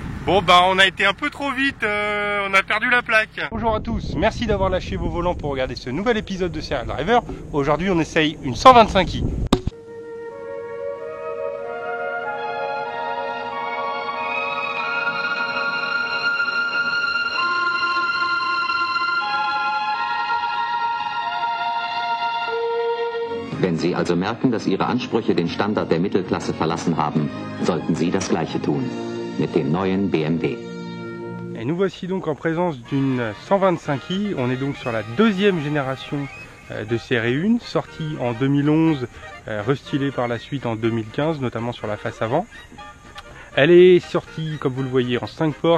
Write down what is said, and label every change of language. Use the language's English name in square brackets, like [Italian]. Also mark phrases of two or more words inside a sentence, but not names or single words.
[French] Bon bah on a été un peu trop vite, on a perdu la plaque. Bonjour à tous, merci d'avoir lâché vos volants pour regarder ce nouvel épisode de Serial Driver. Aujourd'hui on essaye une 125i. [German] Wenn Sie also merken, dass Ihre Ansprüche den Standard der Mittelklasse verlassen haben, sollten Sie das Gleiche tun. Mit dem neuen BMW. [French] Et nous voici donc en présence d'une 125i. On est donc sur la deuxième génération de série 1, sortie en 2011, restylée par la suite en 2015, notamment sur la face avant. Elle est sortie, comme vous le voyez, en 5 portes.